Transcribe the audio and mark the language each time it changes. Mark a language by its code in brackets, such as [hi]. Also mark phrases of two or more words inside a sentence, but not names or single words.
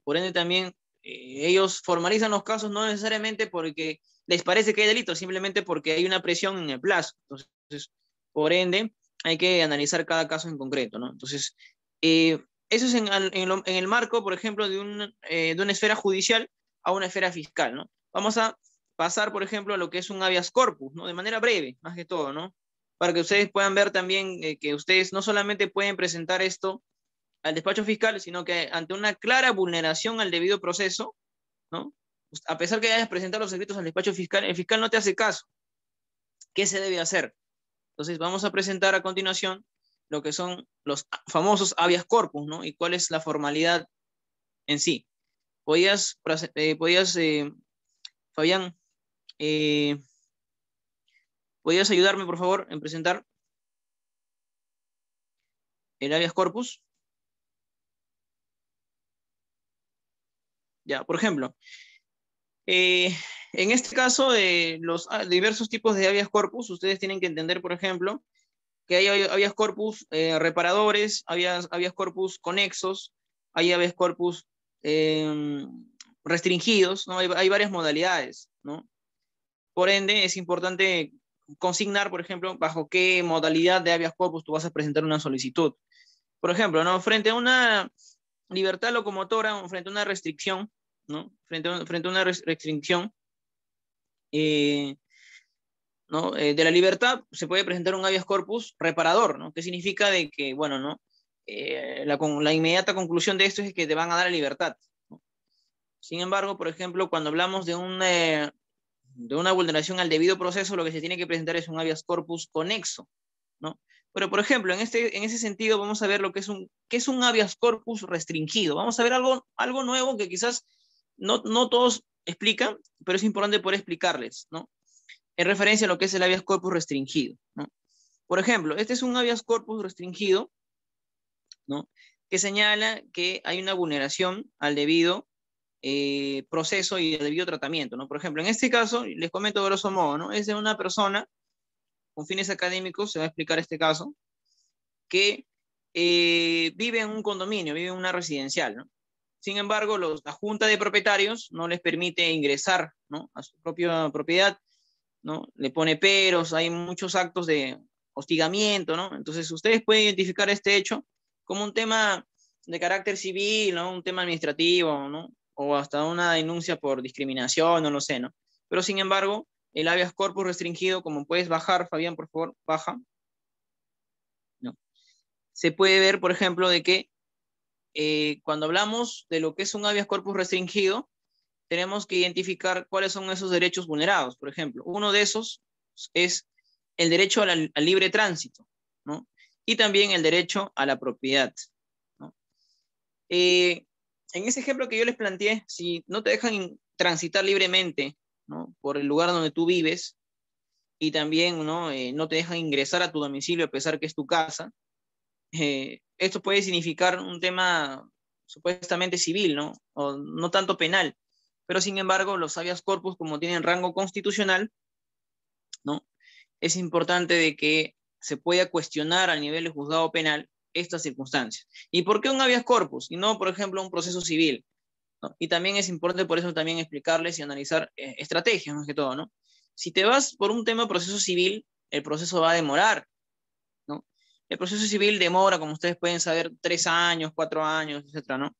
[es] Por ende también ellos formalizan los casos no necesariamente porque les parece que hay delito, simplemente porque hay una presión en el plazo. Entonces, por ende, hay que analizar cada caso en concreto, ¿no? Entonces, eso es en el marco, por ejemplo, de una esfera judicial a una esfera fiscal, ¿no? Vamos a pasar, por ejemplo, a lo que es un habeas corpus, ¿no? De manera breve, más que todo, ¿no? Para que ustedes puedan ver también que ustedes no solamente pueden presentar esto al despacho fiscal, sino que ante una clara vulneración al debido proceso, ¿no? A pesar que hayas presentado los escritos al despacho fiscal, el fiscal no te hace caso. ¿Qué se debe hacer? Entonces vamos a presentar a continuación lo que son los famosos habeas corpus, ¿no? Y cuál es la formalidad en sí. ¿Podías Fabián, ¿podías ayudarme, por favor, en presentar el habeas corpus? Ya, por ejemplo, en este caso, los diversos tipos de habeas corpus, ustedes tienen que entender, por ejemplo, que hay habeas corpus reparadores, habeas corpus conexos, hay habeas corpus restringidos, ¿no? Hay varias modalidades, ¿no? Por ende, es importante consignar, por ejemplo, bajo qué modalidad de habeas corpus tú vas a presentar una solicitud. Por ejemplo, ¿no? Frente a una libertad locomotora, frente a una restricción, ¿no? Frente a una restricción, ¿no? De la libertad se puede presentar un habeas corpus reparador, ¿no? Que significa de que, bueno, ¿no? La inmediata conclusión de esto es que te van a dar la libertad, ¿no? Sin embargo, por ejemplo, cuando hablamos de una vulneración al debido proceso, lo que se tiene que presentar es un habeas corpus conexo, ¿no? Pero, por ejemplo, en ese sentido, vamos a ver qué es un habeas corpus restringido. Vamos a ver algo nuevo que quizás no todos explican, pero es importante poder explicarles, ¿no? En referencia a lo que es el habeas corpus restringido, ¿no? Por ejemplo, este es un habeas corpus restringido, ¿no? Que señala que hay una vulneración al debido proceso y al debido tratamiento, ¿no? Por ejemplo, en este caso, les comento grosso modo, ¿no? Es de una persona con fines académicos, se va a explicar este caso, que vive en un condominio, vive en una residencial, ¿no? Sin embargo, la junta de propietarios no les permite ingresar, ¿no? A su propia propiedad, ¿no? Le pone peros, hay muchos actos de hostigamiento, ¿no? Entonces, ustedes pueden identificar este hecho como un tema de carácter civil, ¿no? Un tema administrativo, ¿no? O hasta una denuncia por discriminación, no lo sé, ¿no? Pero, sin embargo, el habeas corpus restringido, como puedes bajar, Fabián, por favor, baja, ¿no? Se puede ver, por ejemplo, de que cuando hablamos de lo que es un habeas corpus restringido, tenemos que identificar cuáles son esos derechos vulnerados. Por ejemplo, uno de esos es el derecho al libre tránsito, ¿no? Y también el derecho a la propiedad, ¿no? En ese ejemplo que yo les planteé, si no te dejan transitar libremente, ¿no? Por el lugar donde tú vives y también, ¿no? No te dejan ingresar a tu domicilio a pesar que es tu casa, esto puede significar un tema supuestamente civil, ¿no? O no tanto penal, pero sin embargo los habeas corpus, como tienen rango constitucional, ¿no? Es importante de que se pueda cuestionar a nivel de juzgado penal estas circunstancias. ¿Y por qué un habeas corpus y no, por ejemplo, un proceso civil? ¿No? Y también es importante por eso también explicarles y analizar estrategias más que todo, ¿no? Si te vas por un tema de proceso civil, el proceso va a demorar, ¿no? El proceso civil demora, como ustedes pueden saber, 3 años, 4 años, etcétera, ¿no?